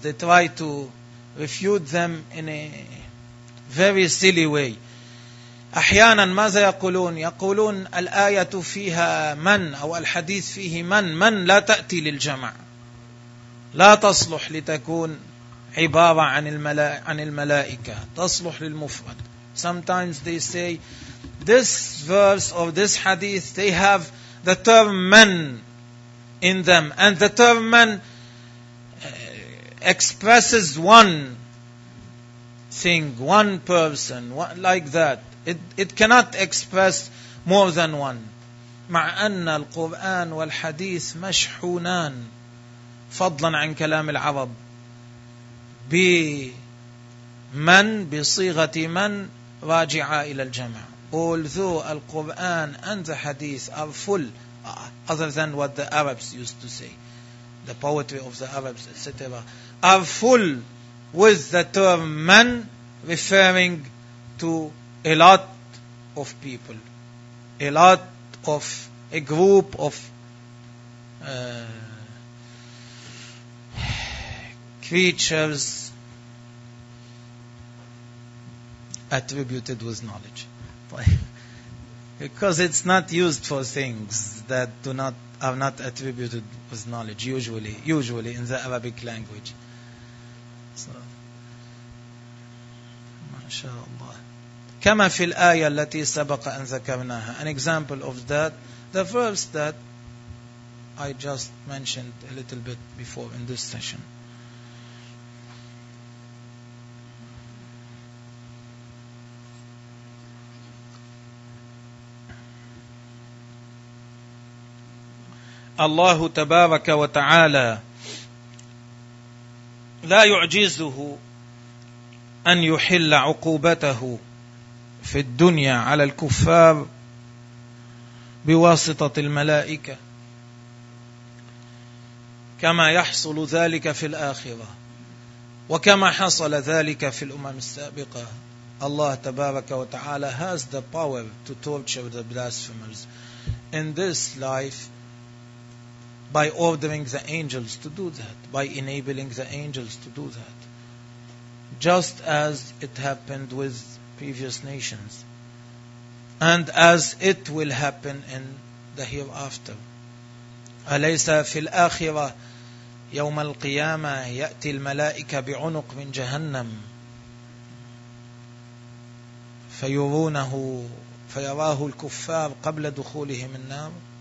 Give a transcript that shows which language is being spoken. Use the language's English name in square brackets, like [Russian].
[English] They try to refute them in a very silly way. [Arabic] أحيانا ماذا يقولون؟ يقولون الآية فيها من أو الحديث فيه من لا تأتي للجمع، لا تصلح لتكون عبارة عن الملائكة، تصلح للمفرد. [English] Sometimes they say this verse or this hadith they have the term من in them, and the term من expresses one thing, one person, like that. It cannot express more than one. [Arabic] مع أن القرآن والحديث مشحونان فضلا عن كلام العرب بمن بصيغة من راجعة إلى الجمع. [English] Although the Quran and the Hadith are full, other than what the Arabs used to say, the poetry of the Arabs, etc., are full with the term من referring to a lot of people, a lot of a group of creatures attributed with knowledge. Because it's not used for things that are not attributed with knowledge usually in the Arabic language. So mashallah. [Arabic] كما في الآية التي سبق أن ذكرناها. [English] An example of that, the verse that I just mentioned a little bit before in this session. [Arabic] الله تبارك وتعالى لا يعجزه أن يحل عقوبته في الدنيا على الكفار بواسطة الملائكة كما يحصل ذلك في الآخرة وكما حصل ذلك في الأمم السابقة. [English] الله تبارك وتعالى has the power to torture the blasphemers in this life by ordering the angels to do that, by enabling the angels to do that, just as it happened with previous nations, and as it will happen in the hereafter. [Arabic] أليس في الآخرة يوم القيامة يأتي الملائكة بعنق من جهنم فيرونه فيراه الكفار قبل دخولهم النار.